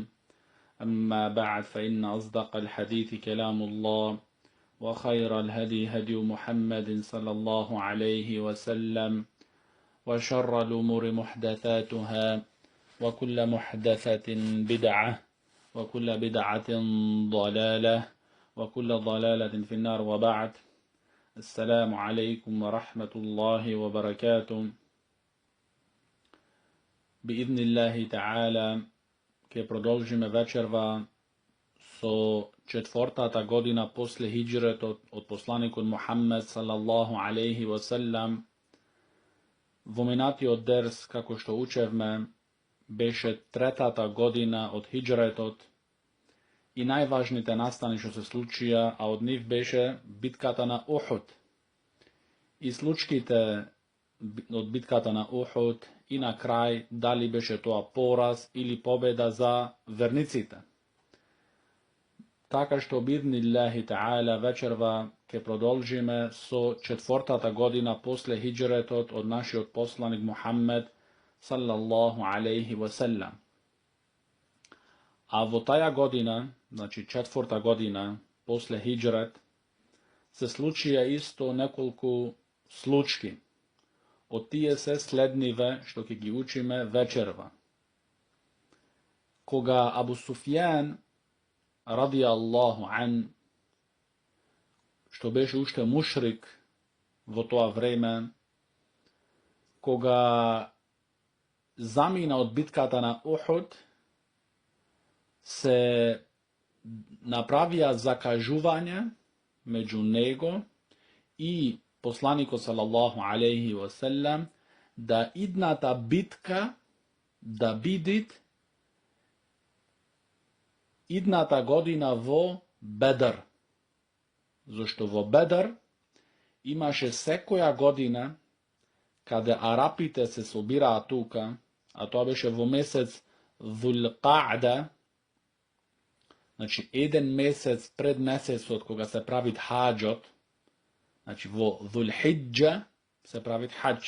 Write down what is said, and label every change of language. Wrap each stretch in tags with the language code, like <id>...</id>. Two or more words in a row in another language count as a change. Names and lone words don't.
<ar>أما بعد، فإن أصدق الحديث كلام الله، وخير الهدي هدي محمد صلى الله عليه وسلم، وشر الأمور محدثاتها، وكل محدثة بدعة، وكل بدعة ضلالة، وكل ضلالة في النار. وبعد. السلام عليكم ورحمة الله وبركاته. بإذن الله تعالى,</ar> <mk>ke продолжиме вечерва со четвртата година после хиджретот од посланикот Мухаммед</mk> <ar>صلى الله عليه وسلم.</ar> <mk>Во минатиот дерс, како што учевме, беше третата година од хиджретот и најважните настани што се случија, а од нив беше битката на Ухуд. И случките од битката на Ухуд и на крај дали беше тоа пораз или победа за верниците. Така што</mk> <ar>بإذن الله تعالى</ar> <mk>вечерва ќе продолжиме со четвртата година после хиджретот од нашиот посланик Мухаммед</mk> <ar>صلى الله عليه وسلم.</ar> <mk>А во таја година, значи четврта година после хиджрет, се случија исто неколку случки. Од тие се следниве што ќе ги учиме вечерва. Кога Абу Суфјан</mk> <ar>رضي الله عنه,</ar> <mk>што беше уште мушрик во тоа време, кога замина од битката на Ухуд, се направија закажување меѓу него и посланикот</mk> <ar>صلى الله عليه وسلم</ar> <mk>да идната битка да бидит идната година во Бедр. Зашто во Бедр имаше секоја година каде арапите се собираа тука, а тоа беше во месец Зулқаъда, значи еден месец пред месецот кога се правит хаджот, значи во Зулхиджа се правит хадж.</mk>